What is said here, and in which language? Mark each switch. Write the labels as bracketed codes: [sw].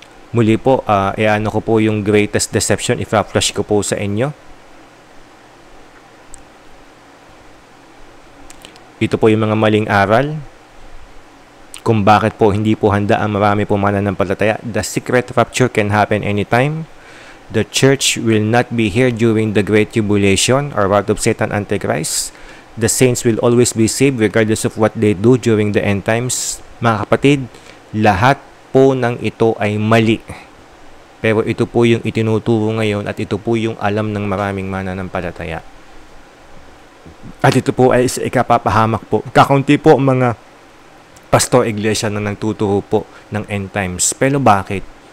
[tl] Muli po, ano ko po yung greatest deception, i-flash ko po sa inyo. Ito po yung mga maling aral kung bakit po hindi po handa ang marami po mananampalataya. [en] The secret rapture can happen anytime. The church will not be here during the Great Tribulation or wrath of Satan Antichrist. The saints will always be saved regardless of what they do during the end times. [tl] Mga kapatid, lahat po ng ito ay mali. Pero ito po yung itinuturo ngayon at ito po yung alam ng maraming mananampalataya. At ito po ay ikapapahamak po. Kakaunti po mga pastor iglesia na nagtuturo po ng end times. Pero bakit?